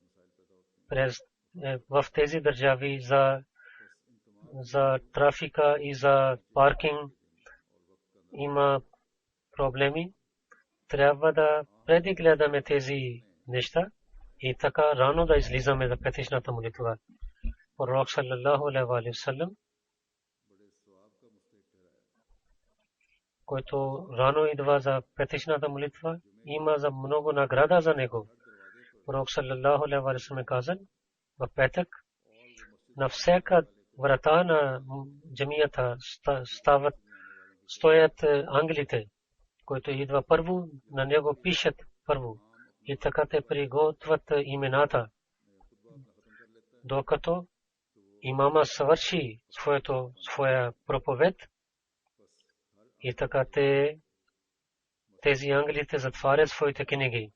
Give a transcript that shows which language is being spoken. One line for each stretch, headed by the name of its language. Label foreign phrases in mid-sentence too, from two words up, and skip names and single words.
Bulgarian: В тези държави за трафика и за паркинг има проблеми. Трябва да предигледаме тези неща и така рано да излизаме за петичната молитва. Пророк
Arabic: صلى الله عليه وسلم,
Bulgarian: който рано идва за петичната молитва, има за много награда за него. Пророк
Arabic: صلى الله عليه وسلم
Bulgarian: каза, в петък на всяка врата на джамията стоят ангелите, които идва първо, на него пишат първо. И така те приготвят имената. Докато имама свърши своя проповед, и така тези ангелите затварят своите книги.